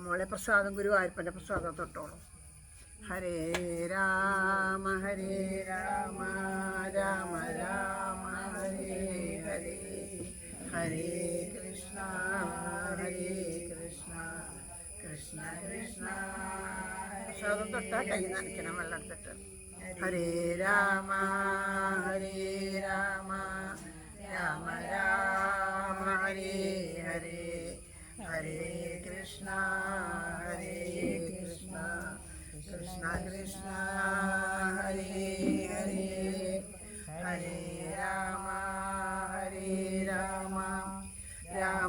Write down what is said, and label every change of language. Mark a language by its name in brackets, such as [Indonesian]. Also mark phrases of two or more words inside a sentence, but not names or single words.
[Malayalam] മോളെ പ്രസാദം, ഗുരുവായൂരപ്പൻ്റെ പ്രസാദം തൊട്ടോളൂ. [Sanskrit] हरे राम हरे राम राम राम हरे हरे हरे कृष्ण हरे कृष्ण कृष्ण कृष्ण. [Malayalam] പ്രസാദം തൊട്ടാൽ കൈ നനയ്ക്കണം വെള്ളം എടുത്തിട്ട്. [Sanskrit] हरे राम हरे राम राम राम हरे हरे हरे कृष्ण हरे कृष्ण कृष्ण कृष्ण हरे हरे हरे राम हरे राम राम